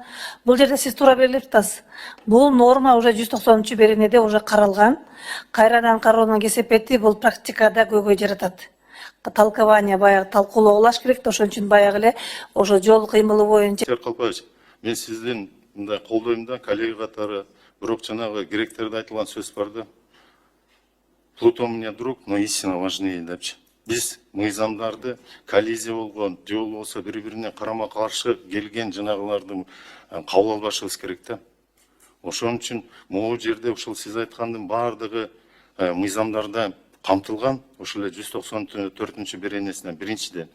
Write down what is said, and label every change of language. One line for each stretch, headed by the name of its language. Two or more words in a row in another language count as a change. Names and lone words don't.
Kyrgyz: Бул жерде сиз туура белгилеп атасыз. Бул норма уже 190-беренеде уже каралган. Кайрадан кароонун кесепети бул практикада көйгөй жаратат. Талкование баягы талкуулоо болуш керек, ошон үчүн баягы эле ошо жол кыймылы боюнча. Калпаевич, мен сиздин мындай колдойм да, коллега катары, бирок жанагы керектерде айтылган сөз бар да.
Russian: Плутон мне друг, но истина важнее депчи.
Kyrgyz: Биз мыйзамдарды коллизия болгон, же болбосо бири-бирине карама каршы келген жанагыларды кабыл албашыбыз керек да. Ошон үчүн могу жерде ушул сиз айткандын бардыгы мыйзамдарда камтылган, ошол эле 194-беренесинен биринчиден.